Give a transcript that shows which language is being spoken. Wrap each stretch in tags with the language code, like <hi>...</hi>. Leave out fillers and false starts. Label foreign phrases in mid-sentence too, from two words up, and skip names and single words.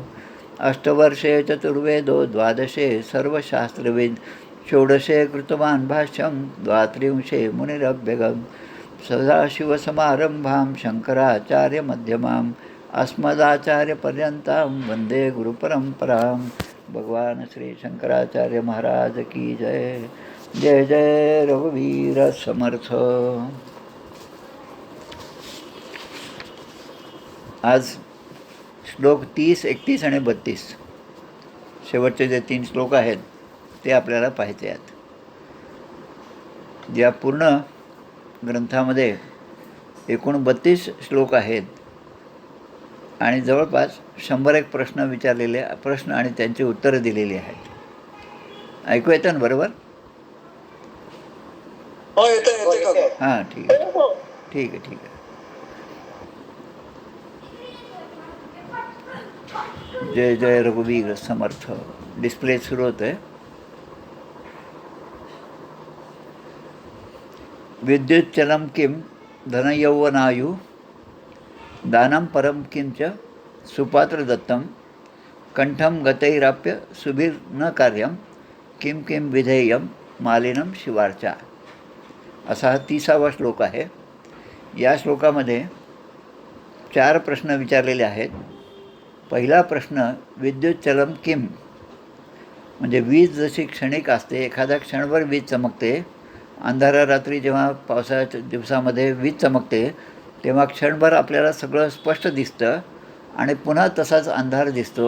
<sa>अष्टवर्षे चतुर्वेदो द्वादशे सर्वशास्त्रविद् षोडशे कृतवान् भाष्यं द्वात्रिंशे मुनिरभ्यगम् सदाशिवसमारंभां शंकराचार्यमध्यमाम् अस्मदाचार्यपर्यन्तां वन्दे गुरुपरंपरां.</sa> <mr>भगवान श्री शंकराचार्य महाराज की जय. जय जय रघुवीर समर्थ. आज श्लोक 30, 31 आणि 32 शेवटचे जे 3 श्लोक आहेत ते आपल्याला पाहायचे आहेत. ज्या पूर्ण ग्रंथामध्ये एकूण 32 श्लोक आहेत आणि जवळपास 101 प्रश्न विचारलेले प्रश्न आणि त्यांची उत्तरं दिलेली आहेत. ऐकू येतं ना बरोबर? हां, ठीक आहे ठीक आहे ठीक आहे. जय जय रघुवीर समर्थ. डिस्प्ले सुरू होतं आहे.</mr> <sa>विद्युच्चलं किं धनयौवनायु दानं परं किंच सुपात्रदत्तं कंठं गतैराप्य सुभिर्न कार्यं किं किं विधेयं मालिनं शिवार्चा.</sa> <mr>असा हा 30वा श्लोक आहे. या श्लोकामध्ये 4 प्रश्न विचारलेले आहेत. पहिला प्रश्न</mr> <sa>विद्युच्चलं किं,</sa> <mr>म्हणजे वीज जशी क्षणिक असते, एखाद्या क्षणभर वीज चमकते. अंधारा रात्री जेव्हा पावसाळ्याच्या दिवसामध्ये वीज चमकते तेव्हा क्षणभर आपल्याला सगळं स्पष्ट दिसतं आणि पुन्हा तसाच अंधार दिसतो.</mr>